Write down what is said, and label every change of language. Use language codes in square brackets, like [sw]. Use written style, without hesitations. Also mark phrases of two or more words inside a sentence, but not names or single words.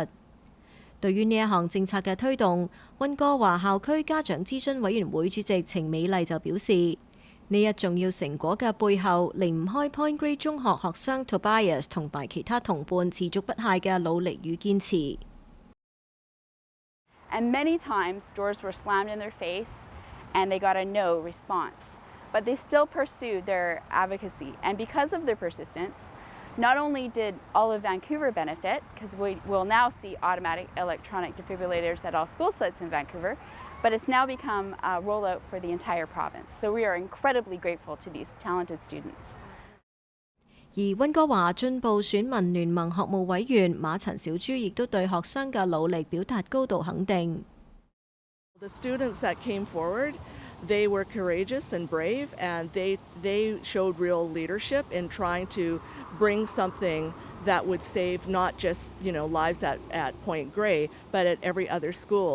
[yue] 對於呢一項政策嘅推動，溫哥華校區家長諮詢委員會主席程美麗就表示，呢一重要成果嘅背後，離唔開 Point Grey 中學學生 Tobias 同埋其他同伴持續不懈嘅努力與堅持。 [en] And many times doors were slammed in their face and they got a no response. But they still pursued their advocacy. And because of their persistence, not only did all of Vancouver benefit, because we will now see automatic electronic defibrillators at all school sites in Vancouver, but it's now become a rollout for the entire province. So we are incredibly grateful to these talented students. [yue] 而溫哥華進步選民聯盟學務委員馬陳小珠亦都對學生嘅努力表達高度肯定。 [en] The students that came forward, they were courageous and brave, and they showed real leadership in trying to bring something that would save not just lives at Point Grey, but at every other school.